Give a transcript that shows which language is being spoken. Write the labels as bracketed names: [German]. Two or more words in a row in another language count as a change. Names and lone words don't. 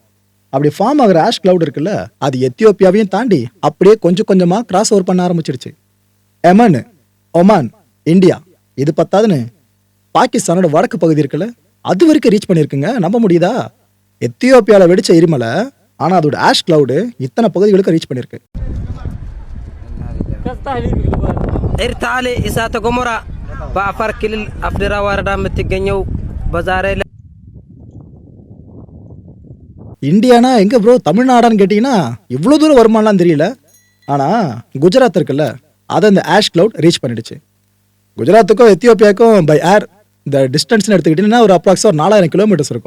[Tamil] அப்படி ஃபார்ம் ஆகிற [English] ash cloud [Tamil] இருக்குல்ல, அது எத்தியோப்பியாவையும் தாண்டி அப்படியே கொஞ்சம் கொஞ்சமா [English] cross over [Tamil] பண்ண ஆரம்பிச்சிருச்சு. எமன், ஒமான், இந்தியா, இது பத்தாதுன்னு பாகிஸ்தானோட வடக்கு பகுதி இருக்குல்ல, அது வரைக்கும் ரீச் பண்ணியிருக்குங்க. நம்ப முடியுதா? எத்தியோப்பியாவில் வெடிச்ச எரிமலை, ஆனா அதோட [English] ash cloud [Tamil] இத்தனை பகுதிகளுக்கு ரீச் பண்ணிருக்கு. [Amharic] ኤርታሌ እሳተ ገሞራ በአፋር ክልል አፍደራ ወረዳ የምትገኘው በዛሬ [Tamil] இந்தியானா எங்க ப்ரோ, தமிழ்நாடான்னு கேட்டீங்கன்னா இவ்வளவு தூரம் வருமானலாம் தெரியல. ஆனா குஜராத் இருக்குல்ல, அதை இந்த [English] ash cloud [Tamil] ரீச் பண்ணிடுச்சு. குஜராத்துக்கும் எத்தியோப்பியாவுக்கும் [English] by air [Tamil] இந்த டிஸ்டன்ஸ்னு எடுத்துக்கிட்டீங்கன்னா ஒரு அப்ராக்ஸா 4000 கிலோமீட்டர்ஸ் இருக்கும்.